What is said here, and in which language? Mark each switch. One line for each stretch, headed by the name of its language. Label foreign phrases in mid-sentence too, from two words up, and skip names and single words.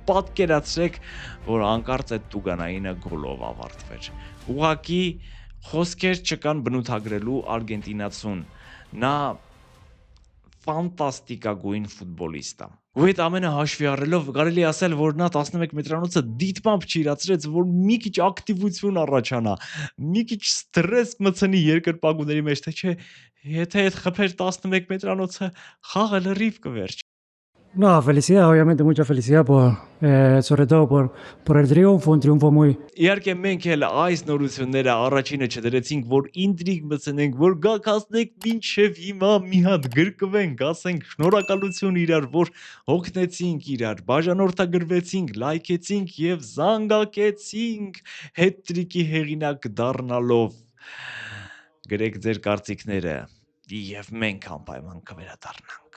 Armenian: պատկերացրեք, որ անկարծ այդ Տուգանայինը գոլով ավարտվեր։ Ուղղակի խոսքեր չկան բնութագրելու արգենտինացուն, նա ֆանտաստիկագույն ֆուտբոլիստ է։ Ու այդ ամենը հաշվի առնելով կարելի ասել, որ նա 11 մետրանոցը դիտմամբ չիրացրեց, որ մի քիչ ակտիվություն առաջանա, մի քիչ ստրես մտցնի երկրպագուների մեջ, թե չէ, եթե այդ խփեր 11 մետրանոցը խաղը լրիվ կվերջ։
Spanish: No, felicidad, obviamente, mucha felicidad sobre todo por el triunfo, un triunfo muy...
Armenian: Իհարկե մենք էլ այս նորությունները առաջինը չդրեցինք, որ ինտրիգ մտցնենք, որ գակացնենք մինչև հիմա մի հատ գրկվենք, ասենք շնորհակալություն իրար, որ հոգնեցինք իրար, բաժանորդագրվեցինք, լայքեցինք եւ զանգակեցինք հետրիկի հեղինակ դառնալով։ Գրեք ձեր կարծիքները եւ մենք անպայման կվերադառնանք։